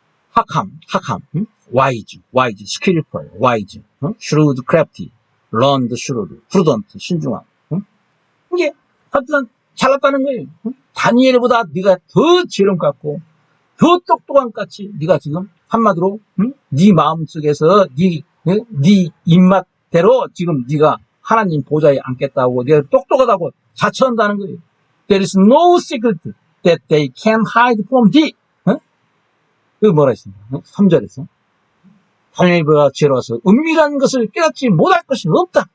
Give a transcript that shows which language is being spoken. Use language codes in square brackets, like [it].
[ko] 학함 와이즈 스킬풀 와이즈 슈루드 크래프티 런드 슈루드 프루던트 신중함 이게 하여튼 잘났다는 거예요. 다니엘보다 네가 더 지혜로운 것 같고 더 똑똑한 것 같이 네가 지금 한마디로 네 마음속에서 네 입맛대로 지금 네가 하나님 보좌에 앉겠다고 네가 똑똑하다고 자처한다는 거예요. [en] There is no secret that they can hide from thee. [ko] 그 뭐라 했습니까? 3절에서 하나님보다 지혜로워서 은밀한 것을 깨닫지 못할 것이 없다.